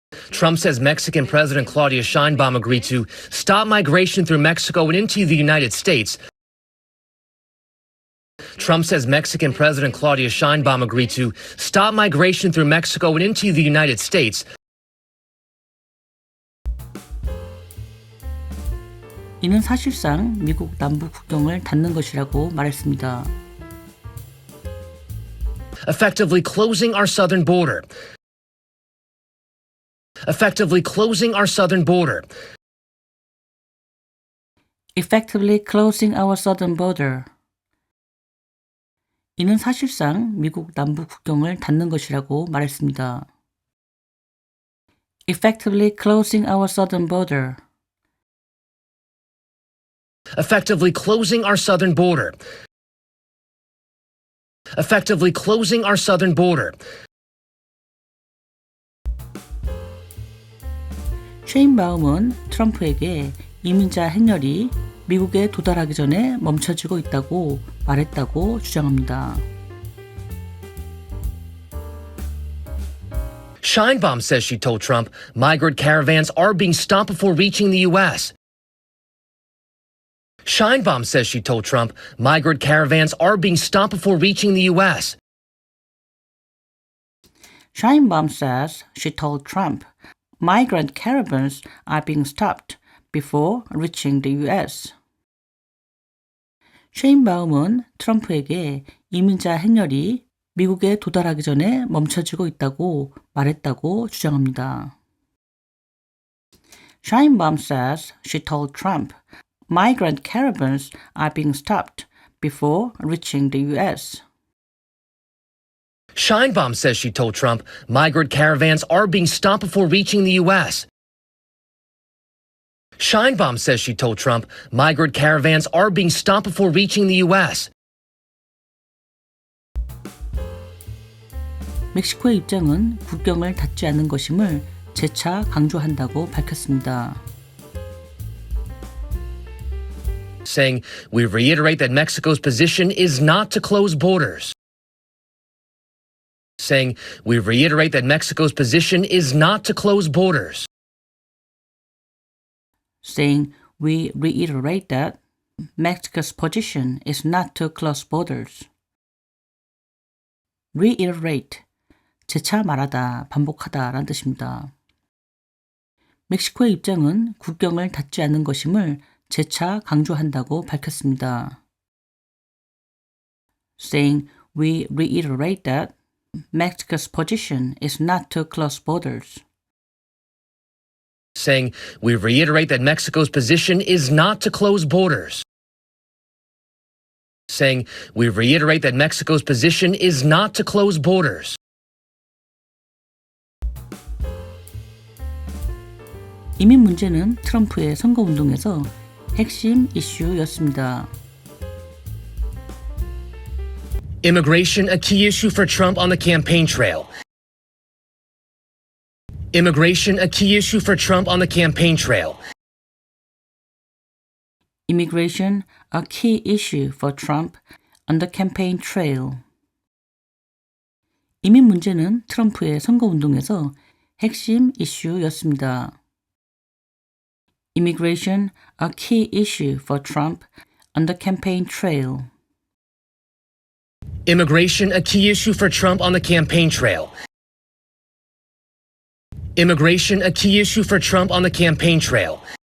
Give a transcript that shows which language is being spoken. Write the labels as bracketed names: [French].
[English] Trump says Mexican President Claudia Sheinbaum agreed to stop migration through Mexico and into the United States. Trump says Mexican President Claudia Sheinbaum agreed to stop migration through Mexico and into the United States. [Korean] 이는 사실상 미국 남부 국경을 닫는 것이라고 말했습니다. [English] Effectively closing our southern border. Effectively closing our southern border. Effectively closing our southern border. [Korean] 이는 사실상 미국 남부 국경을 닫는 것이라고 말했습니다. [English] Effectively closing our southern border. Effectively closing our southern border. Effectively closing our southern border. [Korean] 쉐인바움은 트럼프에게 이민자 행렬이 미국에 도달하기 전에 멈춰지고 있다고 말했다고 주장합니다. [English] Sheinbaum says she told Trump migrant caravans are being stopped before reaching the U.S. Sheinbaum says she told Trump migrant caravans are being stopped before reaching the U.S. Sheinbaum says she told Trump migrant caravans are being stopped before reaching the U.S. [Korean] 쉐인바움은 트럼프에게 이민자 행렬이 미국에 도달하기 전에 멈춰지고 있다고 말했다고 주장합니다. [English] Sheinbaum says she told Trump migrant caravans are being stopped before reaching the U.S. Sheinbaum says she told Trump migrant caravans are being stopped before reaching the U.S. Sheinbaum says she told Trump migrant caravans are being stopped before reaching the U.S. [Korean] 멕시코의 입장은 국경을 닫지 않는 것임을 재차 강조한다고 밝혔습니다. [English] saying, "We reiterate that Mexico's position is not to close borders." Saying, "We reiterate that Mexico's position is not to close borders." Saying, we reiterate that Mexico's position is not to close borders. [Korean] reiterate, 재차 말하다, 반복하다 라는 뜻입니다. 멕시코의 입장은 국경을 닫지 않는 것임을 재차 강조한다고 밝혔습니다. [English] Saying, we reiterate that Mexico's position is not to close borders. Saying, "We reiterate that Mexico's position is not to close borders." Saying, "We reiterate that Mexico's position is not to close borders." [Korean] 이민 문제는 트럼프의 선거운동에서 핵심 이슈였습니다. [English] Immigration, a key issue for Trump on the campaign trail. Immigration, a key issue for Trump on the campaign trail. Immigration, a key issue for Trump on the campaign trail. [Korean] 이민 문제는 트럼프의 선거운동에서 핵심 이슈였습니다. [English] Immigration, a key issue for Trump on the campaign trail. Immigration, a key issue for Trump on the campaign trail. Immigration, a key issue for Trump on the campaign trail.